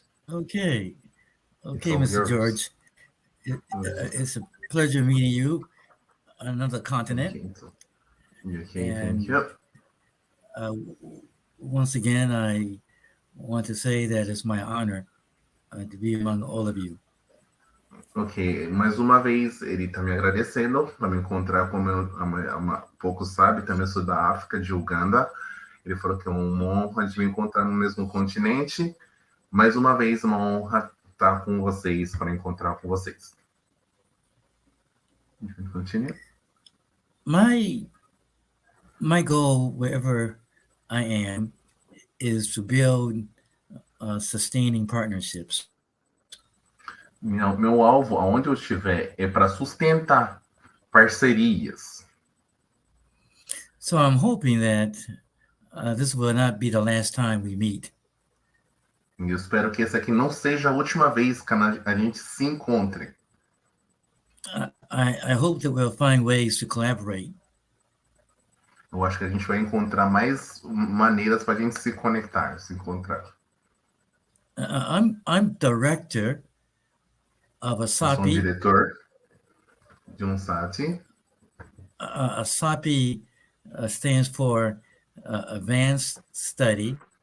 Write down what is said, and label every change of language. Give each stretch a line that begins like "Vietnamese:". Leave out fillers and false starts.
English: Okay, Mr. George. It's a pleasure meeting you on another continent. Okay, thank you. Once again, I want to say that it's my honor to be among all of you.
Portuguese: Ok, mais uma vez ele está me agradecendo para me encontrar, como pouco sabe, também sou da África, de Uganda. Ele falou que é uma honra de me encontrar no mesmo continente. Mais uma vez, uma honra estar com vocês, para encontrar com vocês.
English: Continue. My goal, wherever I am, is to build sustaining partnerships.
Portuguese: Meu alvo, aonde eu estiver, é para sustentar parcerias.
English: So I'm hoping that this will not be the last time we meet.
Portuguese: Eu espero que essa aqui não seja a última vez que a gente se encontre.
English: I hope that we'll find ways to collaborate.
Portuguese: Eu acho que a gente vai encontrar mais maneiras para a gente se conectar, se encontrar.
English: I'm director of a SAPI.
Portuguese: Eu sou um diretor de um SATI.
English: A SAPI stands for Advanced Study.